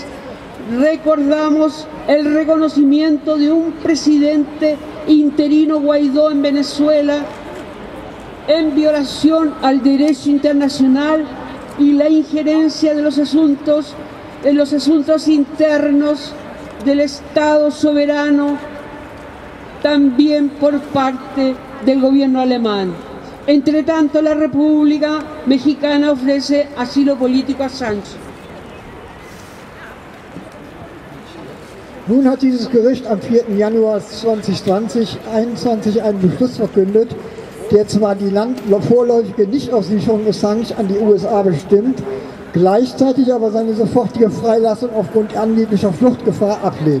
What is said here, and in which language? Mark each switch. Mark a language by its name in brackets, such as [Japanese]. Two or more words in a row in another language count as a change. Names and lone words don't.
[Spanish] Recordamos el reconocimiento de un presidente interino, Guaidó, en Venezuela, en violación al derecho internacional y la injerencia de los asuntos internos del Estado soberano, también por parte del gobierno alemán. Entre tanto, la República Mexicana ofrece asilo político a Assange. [German] Nun hat dieses Gericht am 4. Januar 2021 einen Beschluss verkündet, der zwar die vorläufige Nichtauslieferung Assange an die USA bestimmt, gleichzeitig aber seine sofortige Freilassung aufgrund angeblicher Fluchtgefahr ablehnt.